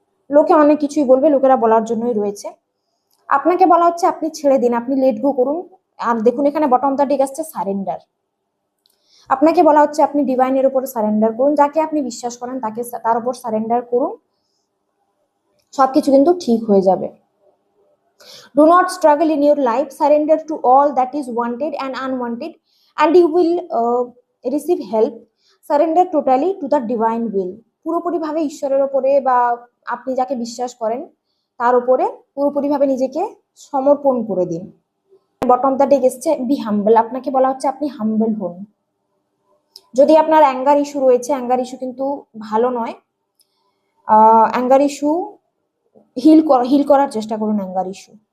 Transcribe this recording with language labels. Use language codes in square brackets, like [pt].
[bn] লোকে অনেক কিছুই বলবে, লোকেরা বলার জন্যই রয়েছে। আপনাকে বলা হচ্ছে আপনি ছেড়ে দিন, আপনি লেট গো করুন। আর দেখুন, এখানে বটম দ্য ডেক আসছে সারেন্ডার। আপনাকে বলা হচ্ছে আপনি ডিভাইনের উপর সারেন্ডার করুন, যাকে আপনি বিশ্বাস করেন তাকে, তার উপর সারেন্ডার করুন, সবকিছু কিন্তু ঠিক হয়ে যাবে। [en] Do not struggle in your life. Surrender to all that is wanted and unwanted, and you will receive help. Surrender totally to the divine will. [bn] পুরোপুরিভাবে ঈশ্বরের উপরে বা আপনি যাকে বিশ্বাস করেন তার উপরে পুরোপুরিভাবে নিজেকে সমর্পণ করে দিন। বটম দ্য ডেক এসছে বি হাম্বল। আপনাকে বলা হচ্ছে আপনি হাম্বল হন। যদি আপনার অ্যাঙ্গার ইস্যু রয়েছে, অ্যাঙ্গার ইস্যু কিন্তু ভালো নয়। অ্যাঙ্গার ইস্যু হিল করার চেষ্টা করুন অ্যাঙ্গার ইস্যু।